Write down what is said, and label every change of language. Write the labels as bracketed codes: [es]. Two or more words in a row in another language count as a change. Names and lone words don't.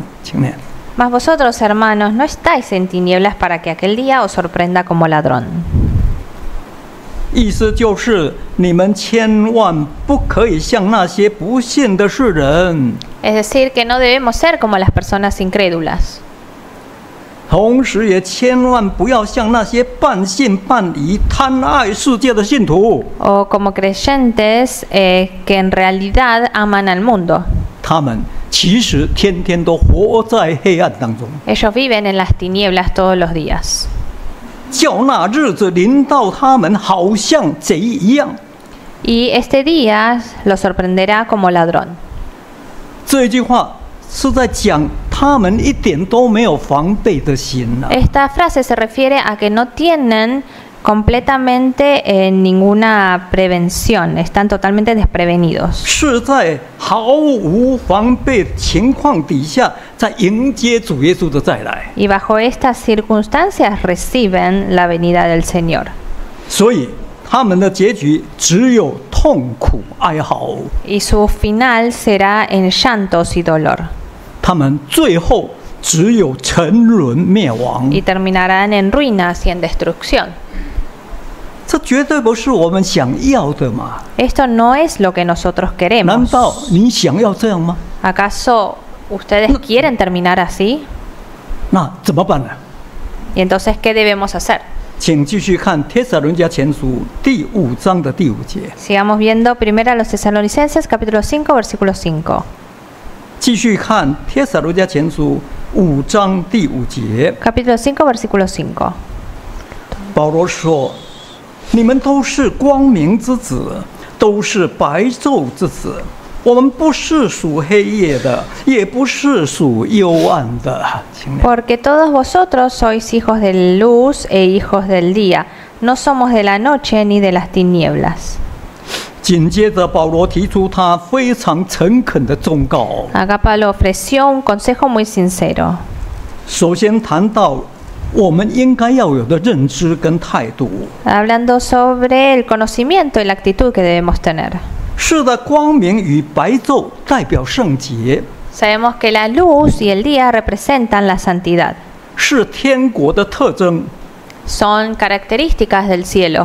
[zh] 请念。 [es] Mas vosotros, hermanos, no estáis en tinieblas para que aquel día os sorprenda como ladrón. [zh] 意思就是你们千万不可以像那些不信的世人， [es] Es decir, que no debemos ser como las personas incrédulas. [zh] 同时也千万不要像那些半信半疑、贪爱世界的信徒。 [es] O como creyentes que en realidad aman al mundo. [zh] 他们其实天天都活在黑暗当中， [es] Ellos viven en las tinieblas todos los días. [zh] 叫那日子临到他们，好像贼一样。 [es] Y este día los sorprenderá como ladrón. [zh] 这句话是在讲他们一点都没有防备的心啊。 [es] Esta frase se refiere a que no tienen completamente ninguna prevención, están totalmente desprevenidos. [zh] 是在毫无防备情况底下，在迎接主耶稣的再来。 [es] Y bajo estas circunstancias reciben la venida del Señor. [zh] 所以他们的结局只有痛苦哀嚎， [es] Y su final será en llantos y dolor. [zh] 他们最后只有沉沦灭亡。 [es] Y terminarán en ruinas y en destrucción. [zh] 这绝对不是我们想要的嘛？ [es] Esto no es lo que nosotros [zh] 难道 [es] queremos. [zh] 你想要这样吗？ [es] ¿Acaso ustedes quieren terminar así? [zh] 那怎么办呢？ [es] ¿Y entonces qué debemos hacer? [zh] 请继续看帖撒罗尼迦前书第5章的第5节。 [es] Sigamos viendo primero a los Tesalonicenses capítulo 5 versículo 5. [zh] 继续看帖撒罗尼迦前书5章第5节。 [es] Capítulo 5 versículo 5. [zh] 保罗说：“你们都是光明之子，都是白昼之子。我们不是属黑夜的，也不是属幽暗的。” 请念 [es] Porque todos vosotros sois hijos de luz e hijos del día. No somos de la noche ni de las tinieblas. [zh] 紧接着，保罗提出他非常诚恳的忠告。 [es] Acá Pablo ofreció un consejo muy sincero. [zh] 首先谈到我们应该要有的认知跟态度。 [es] Hablando sobre el conocimiento y la actitud que debemos tener. [zh] 是的，光明与白昼代表圣洁， [es] Sabemos que la luz y el día representan la santidad. [zh] 是天国的特征， [es] Son características del cielo